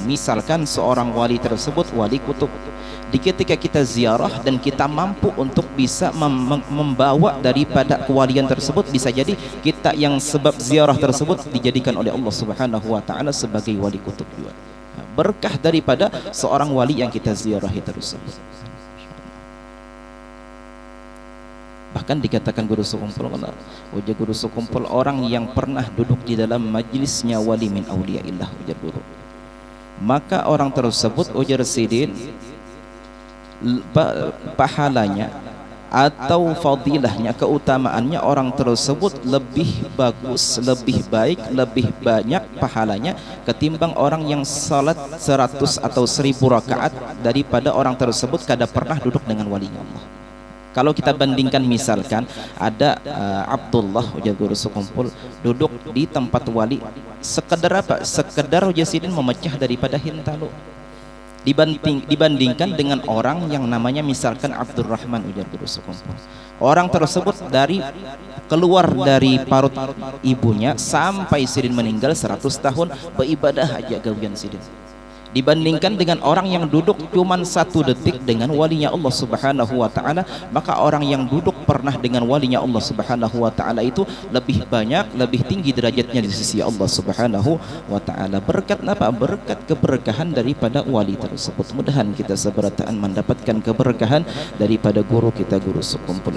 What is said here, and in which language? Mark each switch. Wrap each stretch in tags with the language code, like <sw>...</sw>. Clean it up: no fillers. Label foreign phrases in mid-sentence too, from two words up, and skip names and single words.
<id>Misalkan seorang wali tersebut wali kutub, ketika kita ziarah dan kita mampu untuk bisa membawa daripada kewalian tersebut, bisa jadi kita yang sebab ziarah tersebut dijadikan oleh Allah</id> <ar>Subhanahu wa taala</ar> <id>sebagai wali kutub juga. Berkah daripada seorang wali yang kita ziarahi tersebut. Bahkan dikatakan guru sekumpul, ujar guru sekumpul, orang yang pernah duduk di dalam majlisnya</id> <ar>wali min auliyaillah,</ar> <id>ujar guru, maka orang tersebut, ujar sidin, pahalanya atau fadilahnya, keutamaannya, orang tersebut lebih bagus, lebih baik, lebih banyak pahalanya ketimbang orang yang salat 100 atau 1000 rakaat daripada orang tersebut kada pernah duduk dengan walinya Allah. Kalau kita bandingkan, misalkan ada Abdullah, ujar guru sekumpul, duduk di tempat wali, sekedar apa?</id> <bjn>Sekedar ujar sidin memecah daripada hintalu, dibandingkan dengan orang yang namanya misalkan Abdurrahman, ujar guru sekumpul. Orang tersebut dari keluar dari parut ibunya sampai sidin meninggal 100 tahun beribadah aja gawian sidin,</bjn> <id>dibandingkan dengan orang yang duduk cuman 1 detik dengan walinya Allah</id> <ar>Subhanahu wa taala.</ar> <id>Maka orang yang duduk pernah dengan walinya Allah</id> <ar>Subhanahu wa taala</ar> <id>itu lebih banyak, lebih tinggi derajatnya di sisi Allah</id> <ar>Subhanahu wa taala.</ar> <id>Berkat apa? Berkat keberkahan daripada wali tersebut. Mudahan kita seberataan mendapatkan keberkahan daripada guru kita, guru sekumpul.</id>